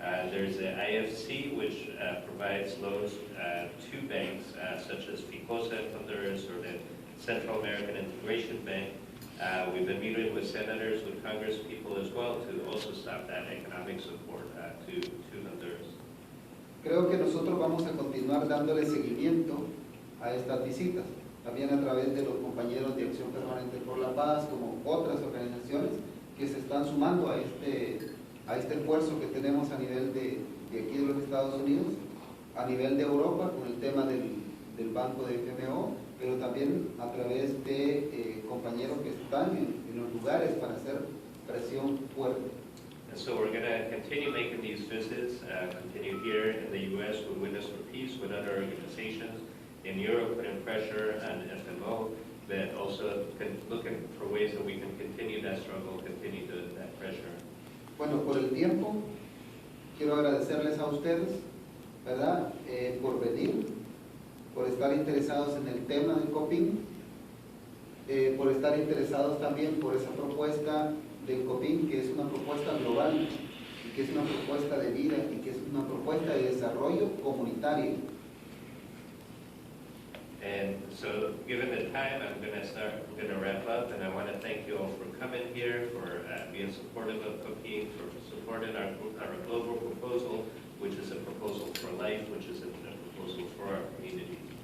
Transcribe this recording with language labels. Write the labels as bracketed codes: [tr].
[en] There's the IFC, which provides loans to banks such as Ficosa in Honduras or the Central American Integration Bank. We've been meeting with senators, with Congress people as well to also stop that economic support to Honduras. [es] Creo que nosotros vamos a continuar dándole seguimiento a estas visitas, también a través de los compañeros de Acción Permanente por la Paz, como otras organizaciones que se están sumando a este esfuerzo que tenemos a nivel de aquí de los Estados Unidos, a nivel de Europa, con el tema del banco de FMO, pero también a través de compañeros que están en los lugares para hacer presión fuerte. [en] And so we're going to continue making these visits, continue here in the U.S. with Witness for Peace, with other organizations, in Europe putting pressure on FMO, but also looking for ways that we can continue that struggle, continue that pressure. [es] Bueno, por el tiempo, quiero agradecerles a ustedes, ¿verdad?, por venir, por estar interesados en el tema del COPINH, por estar interesados también por esa propuesta del COPINH, que es una propuesta global, y que es una propuesta de vida, y que es una propuesta de desarrollo comunitario. [en] And so, given the time, we're going to wrap up, and I want to thank you all for coming here, for being supportive of COPINH, for supporting our global proposal, which is a proposal for life, which is a proposal for our community.